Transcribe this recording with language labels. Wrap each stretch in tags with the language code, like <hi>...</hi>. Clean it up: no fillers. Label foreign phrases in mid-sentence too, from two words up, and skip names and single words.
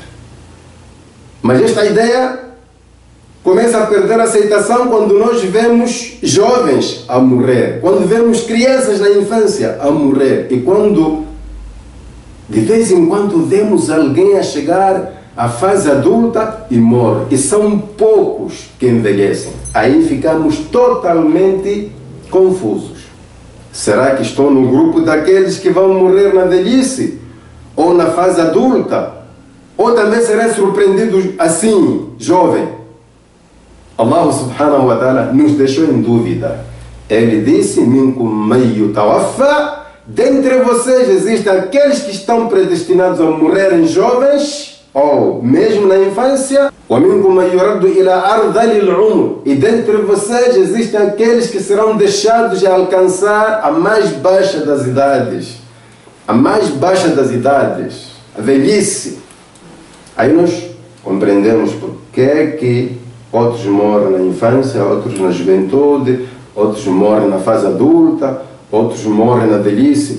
<pt>Mas esta ideia começa a perder aceitação quando nós vemos jovens a morrer, quando vemos crianças na infância a morrer, e quando de vez em quando vemos alguém a chegar à fase adulta e morre, e são poucos que envelhecem. Aí ficamos totalmente confusos. Será que estou no grupo daqueles que vão morrer na velhice? Ou na fase adulta? Ou também será surpreendido assim, jovem?</pt> <ar>الله سبحانه وتعالى</ar> <pt>nos deixou em dúvida. Ele disse:</pt> <ar>منكم من يتوفى,</ar> <pt>dentre vocês existem aqueles que estão predestinados a morrerem jovens ou mesmo na infância,</pt> <ar>ومنكم من يرد إلى أرذل العمر,</ar> <pt>e dentre vocês existem aqueles que serão deixados de alcançar a mais baixa das idades, a mais baixa das idades, a velhice. Aí nós compreendemos porque que outros morrem na infância, outros na juventude, outros morrem na fase adulta, outros morrem na velhice.</pt>